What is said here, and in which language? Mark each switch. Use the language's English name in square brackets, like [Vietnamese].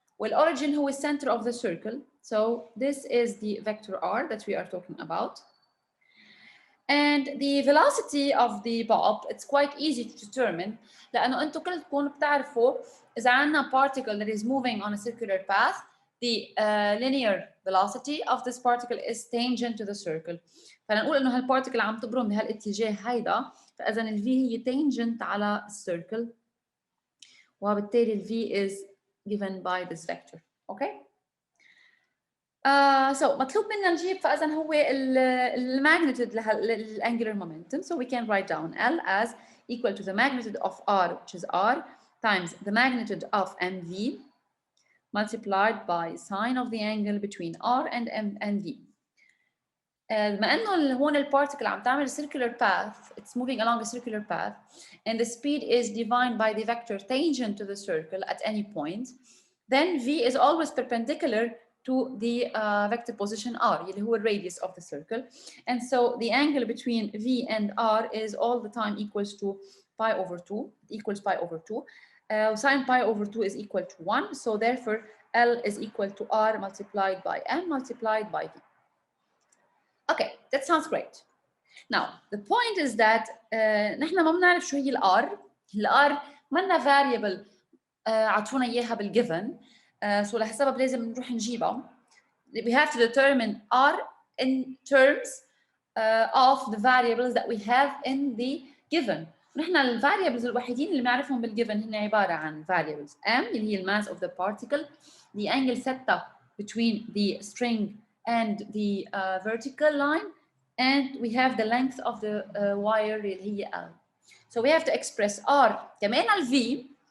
[Arabic] والorigin هو [English] center of the circle. So this is the vector R that we are talking about. And the velocity of the bob, it's quite easy to determine [Arabic] لأنه أنتم كلكم بتعرفوا إذا عندنا [English] particle that is moving on a circular path, the linear velocity of this particle is tangent to the circle. [Arabic] فنقول إنه هالparticle عم تبرم بهالاتجاه هيدا، فإذا ال V هي tangent على الcircle، وبالتالي ال V [English] is given by this vector. Okay? [Arabic] So مطلوب منا نجيب فإذا هو الماgnitude للangular momentum. [English] So we can write down L as equal to the magnitude of R, which is R, times the magnitude of MV multiplied by sine of the angle between R and V. [Arabic] بما انه هون البارتيكل عم تعمل [English] circular path, it's moving along a circular path, and the speed is defined by the vector tangent to the circle at any point, then V is always perpendicular to the vector position R, [Arabic] اللي هو [English] radius of the circle, and so the angle between V and R is all the time equals to pi over 2, equals pi over 2. Sine pi over 2 is equal to 1, so therefore L is equal to R multiplied by M multiplied by V. Okay, that sounds great. Now, the point is that [Arabic] نحن ما بنعرف شو هي ال R. ال R منا variable عطونا إياها بالgiven. So لهالسبب لازم نروح نجيبها. [English] We have to determine R in terms of the variables that we have in the given. [Arabic] نحن ال variables الوحيدين اللي بنعرفهم بالgiven هن عبارة عن [English] variables M [Arabic] اللي هي [English] mass of the particle, the angle theta between the string and the vertical line, and we have the length of the wire اللي هي L. So we have to express R [Arabic] كمان ال V